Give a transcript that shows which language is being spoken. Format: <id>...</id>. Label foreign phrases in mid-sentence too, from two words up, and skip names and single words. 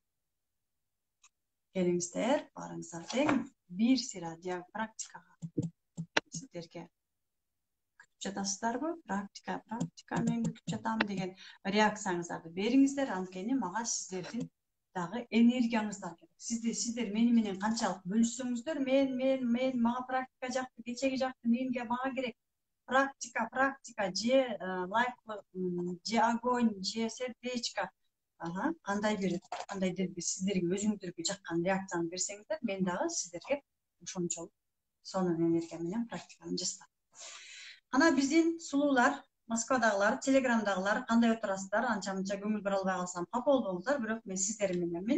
<ky>Келиңиздер, баарыңыздар тең бир сыйра практикага сиздерге күтүп жатасыздарбы? Практика, мен күтүп жатам деген реакцияңыздарды бериңиздер, анткени мага сиздердин дагы энергияңыздар керек. Сиздер мени менен канчалык бөлүшсөңүздөр, мен мага практика жакты, кечеги жакты, менге мага керек. Практика, же лайк, же огонь, же сердечко. Кандай сиздерге өзүңүздөргө жаккан реакцияны берсеңиздер, мен дагы сиздерге ошончолук сонун энергия менен практиканы жасап. Ана биздин сулуулар, Москвадагылар, Телеграмдагылар кандай отурасыздар? Анча-мынча көңүл бара албай калсам капа болбоңуздар, бирок мен сиздер мененмин.</ky>